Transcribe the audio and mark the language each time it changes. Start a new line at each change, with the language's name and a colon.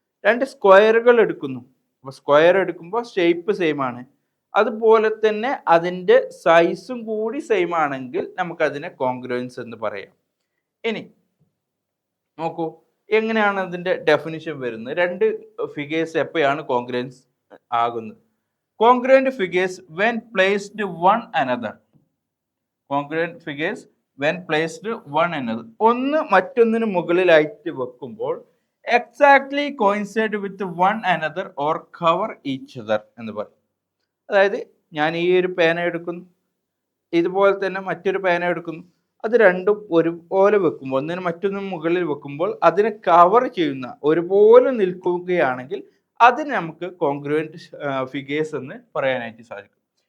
Malayalam: രണ്ട് സ്ക്വയറുകൾ എടുക്കുന്നു, അപ്പോൾ സ്ക്വയർ എടുക്കുമ്പോൾ ഷേപ്പ് സെയിം ആണ്, അതുപോലെ തന്നെ അതിൻ്റെ സൈസും കൂടി സെയിം ആണെങ്കിൽ നമുക്കതിനെ കോൺഗ്രുവൻസ് എന്ന് പറയാം. ഇനി നോക്കൂ, എങ്ങനെയാണ് അതിൻ്റെ ഡെഫിനിഷൻ വരുന്നത്? രണ്ട് ഫിഗേഴ്സ് എപ്പോഴാണ് കോൺഗ്രുവൻസ് ആകുന്നത്?
English: Congruent figures when placed one another. Congruent figures when placed one another.
Malayalam: ഒന്ന് മറ്റൊന്നിന് മുകളിലായിട്ട് വെക്കുമ്പോൾ
English: exactly coincide with one another or cover each other
Malayalam: എന്ന് പറയും. അതായത് ഞാൻ ഈ ഒരു പേന എടുക്കുന്നു, ഇതുപോലെ തന്നെ മറ്റൊരു പേന എടുക്കുന്നു, അത് രണ്ടും ഒരുപോലെ വെക്കുമ്പോൾ, ഒന്നിന് മറ്റൊന്നിന് മുകളിൽ വെക്കുമ്പോൾ അതിനെ കവർ ചെയ്യുന്ന, ഒരുപോലെ നിൽക്കുകയാണെങ്കിൽ അതിന് നമുക്ക് കോൺഗ്രുവൻറ്റ് ഫിഗേഴ്സ് എന്ന് പറയാനായിട്ട് സാധിക്കും.